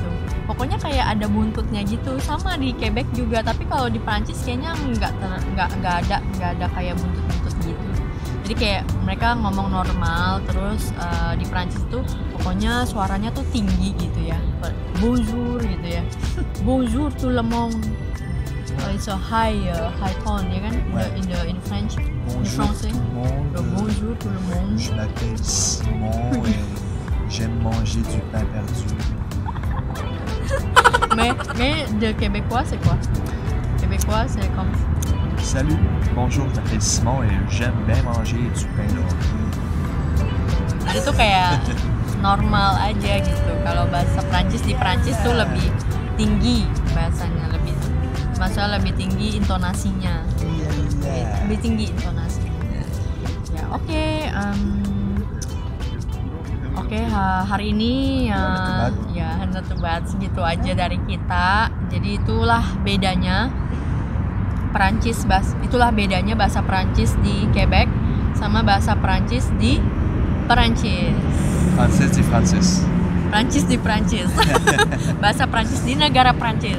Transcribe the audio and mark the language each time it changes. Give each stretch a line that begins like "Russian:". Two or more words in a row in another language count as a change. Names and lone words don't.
Indonesian: Pokoknya kayak ada buntutnya gitu. Sama di Quebec juga, tapi kalau di Prancis kayaknya nggak ada kayak buntut-buntut gitu. Jadi kayak mereka ngomong normal, terus di Prancis tuh pokoknya suaranya tuh tinggi gitu ya. Bonjour gitu ya.
French: Bonjour tout le monde.
English: It's a high tone
Indonesian: ya kan,
French: Ouais.
English: in French.
French: Bonjour français. tout le monde. Le bonjour tout le monde. Je m'appelle Simon et j'aime manger du pain perdu. Mais de québécois c'est quoi? Québécois c'est comme Salut, bonjour, je m'appelle Simon et j'aime bien manger du pain noir.
Indonesian: jadi tuh kayak normal aja gitu. Kalau bahasa Prancis di Prancis tuh lebih tinggi bahasanya, maksudnya lebih tinggi intonasinya. Lebih tinggi intonasinya. Ya oke, hari ini ya
English: not bad,
Indonesian: segitu aja dari kita. Jadi itulah bedanya bahasa Prancis di Quebec sama bahasa Prancis di Perancis. Francis di Francis. Prancis di Prancis. Bahasa Prancis di negara Prancis.